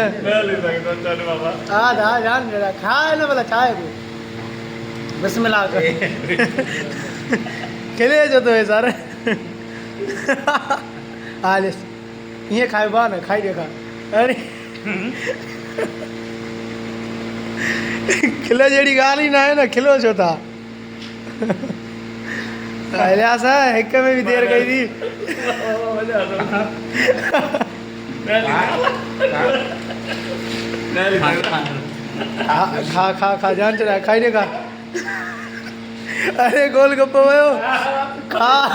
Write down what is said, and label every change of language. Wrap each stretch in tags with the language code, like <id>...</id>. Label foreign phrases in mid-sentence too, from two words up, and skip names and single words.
<sd>हा था जान मेरा खाए न भला छा आहे तूं बिस्मिल्लाह कर खिले जो तो हे सर हा ॾिस ईअं खाइबो आहे न खाई ॾेखार। अरे खिल जहिड़ी ॻाल्हि ई न आहे न खिलो छो था। इलियास हिक में बि देरि कई थी। खा खा खा जान चढ़ाए खाई ॾेखार। अरे गोलगप्पो वियो खा।</sd>